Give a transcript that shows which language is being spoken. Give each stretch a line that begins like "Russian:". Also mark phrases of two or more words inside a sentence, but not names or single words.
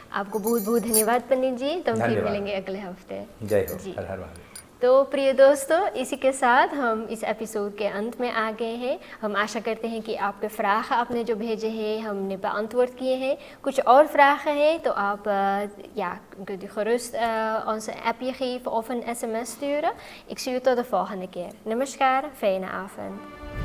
Hindi: आपको बहुत बहुत धन्यवाद पंडित जी। तो हम फिर धन्यवाद। मिलेंगे अगले हफ्ते। जय हो। जी। हर हर महादेव। तो प्रिय दोस्तों, इसी के साथ हम इस एपिसोड के अंत में आ गए हैं। हम आशा करते हैं कि आपके फ्राख आपने जो भेजे हैं हमने beantwoord किए हैं। कुछ और फ्राख हैं तो आप
Dutch: kunt u gerust ons een appje geven of een sms sturen. Ik zie u tot de volgende keer. Namaskar, fijne avond.